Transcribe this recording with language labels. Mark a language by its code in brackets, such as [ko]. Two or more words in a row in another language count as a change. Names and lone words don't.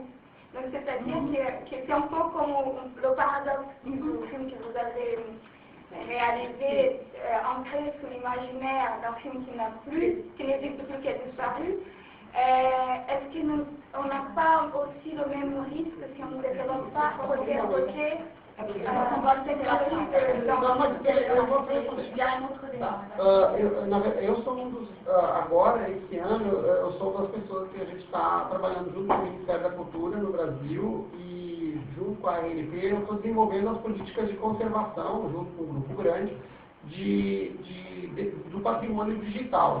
[fr] Donc c'est-à-dire que c'est un peu comme le paradoxe du film que vous avez réalisé, ancré sous l'imaginaire d'un film qui n'a plus, qui n'existe plus, qui a disparu. Est-ce qu'on n'a pas aussi le même risque si on ne développe pas côté à côté? [pt] Eu sou dos, agora, esse ano, eu sou das pessoas que a gente está trabalhando junto com o Ministério da Cultura no Brasil e junto com a ANP, eu estou desenvolvendo as políticas de conservação, junto com um grupo grande, do patrimônio digital.